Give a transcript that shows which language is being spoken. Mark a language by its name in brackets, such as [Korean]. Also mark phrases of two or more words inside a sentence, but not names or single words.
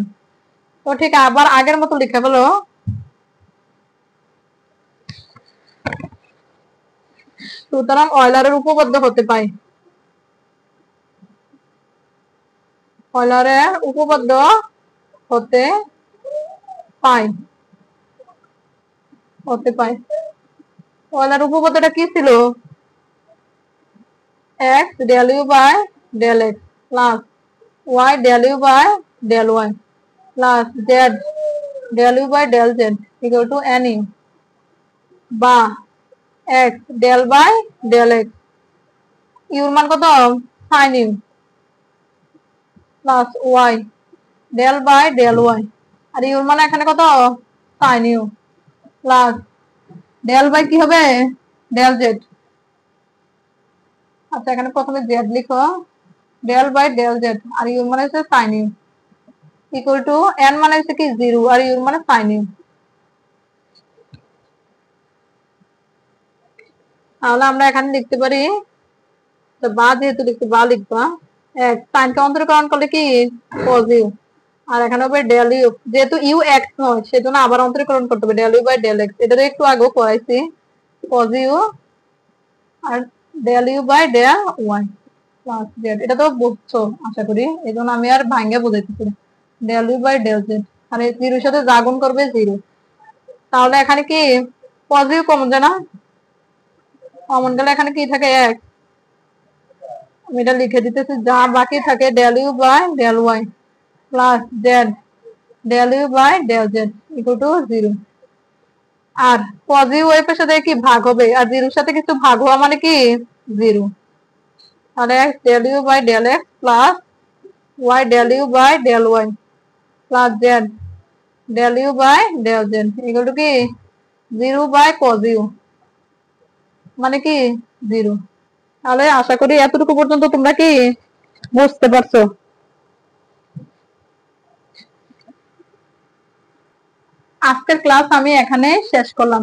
[Bangla] তো ঠিক আবার আগের মতো লিখে ফেলো, সুতরাং অয়লারের উপপাদ্য হতে পাই, অয়লারের উপপাদ্য হতে পাই, হতে পাই। অয়লার উপপাদ্যটা কি ছিল? [English] x del u by del x plus y del u by del y plus z del u by del z equal to nu, বা x del by del x, [Bangla] ইউর মান কত [English] sin u plus y del by del y, [Bangla] আর ইউর মান এখানে কত [English] sin u plus del by [Bangla] কি হবে [English] del z। [Bangla] আচ্ছা এখানে প্রথমে z লিখো, [English] del by del z, [Bangla] আর ইউর মানে হচ্ছে [English] sin u equal to [Bangla] n মানে হচ্ছে কি 0, আর ইউর মানে [English] sin u। [Bangla] তাহলে আমরা এখানে লিখতে পারি, বা যেহেতু লিখতে বা লিখবা x, sin কে অন্তরীকরণ করলে কি [English] cos u, [Bangla] আর এখানে হবে [English] del u, [Bangla] যেহেতু u x নয় সেজন্য আবার অন্তরীকরণ করতে হবে [English] del u by del x, [Bangla] এটা তো একটু আগে করাইছি [English] cos u [Bangla] আর [English] del u by del y plus z, [Bangla] এটা তো বুঝছো আশা করি, এজন্য আমি আর ভাঙে বোঝাইতেছি [English] del u by del z, [Bangla] আর এই 0 এর সাথে যা গুণ করবে 0। তাহলে এখানে কি [English] cos u [Bangla] কমন যায় না, কমন গেলে এখানে কি থাকে x, আমি এটা লিখে দিতেছি, যা বাকি থাকে [English] del u by del y plus z del u by del z equal to 0। আর cos u [Bangla] এর সাথে কি ভাগ হবে, আর [English] 0 [Bangla] এর সাথে কিছু ভাগ হওয়া মানে কি [English] 0, তাহলে x del u by del x plus y del u by del y plus z del u by del z equal to কি 0 by cos u [Bangla] মানে কি [English] 0। [Bangla] তাহলে আশা করি এতটুকু পর্যন্ত তোমরা কি বুঝতে পারছো। আজকের ক্লাস আমি এখানে শেষ করলাম।